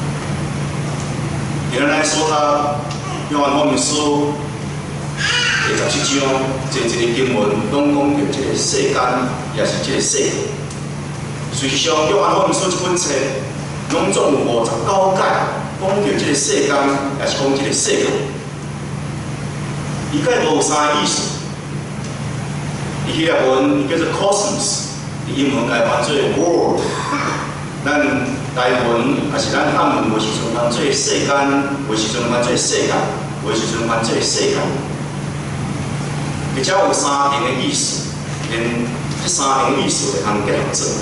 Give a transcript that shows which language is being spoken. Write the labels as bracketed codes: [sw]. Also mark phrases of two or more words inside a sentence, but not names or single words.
[nan] 今日咱所读约翰福音书第17章，这一个经文拢讲到这个世间，也是这个世界。实际上，约翰福音书这本册拢总有59解，讲到这个世间，也是讲这个世界。伊解无啥意思。伊希腊文叫做 cosmos。英文来翻做 world， 咱台文也是咱汉文，有时阵翻做世间，有时阵翻做世界，有时阵翻做世界。而且有3层的意思，连这3层意思会通结合做伙。